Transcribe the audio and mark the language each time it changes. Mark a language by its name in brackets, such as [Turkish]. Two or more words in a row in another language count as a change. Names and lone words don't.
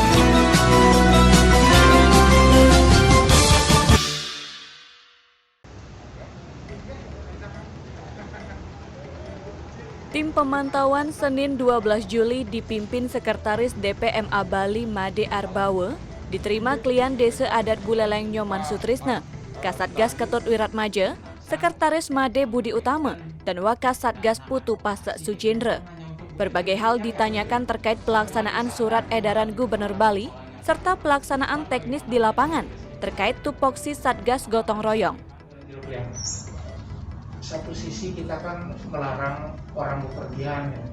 [Indonesian] Tim pemantauan Senin 12 Juli dipimpin Sekretaris DPMA Bali Made Arbawe, diterima klien Desa Adat Buleleng Nyoman Sutrisna, Kasatgas Ketut Wiratmaja, Sekretaris Made Budi Utama, dan Wakas Satgas Putu Pasa Sujendra. Berbagai hal ditanyakan terkait pelaksanaan surat edaran Gubernur Bali, serta pelaksanaan teknis di lapangan terkait tupoksi Satgas Gotong Royong. Satu sisi kita kan melarang orang bepergian, ya.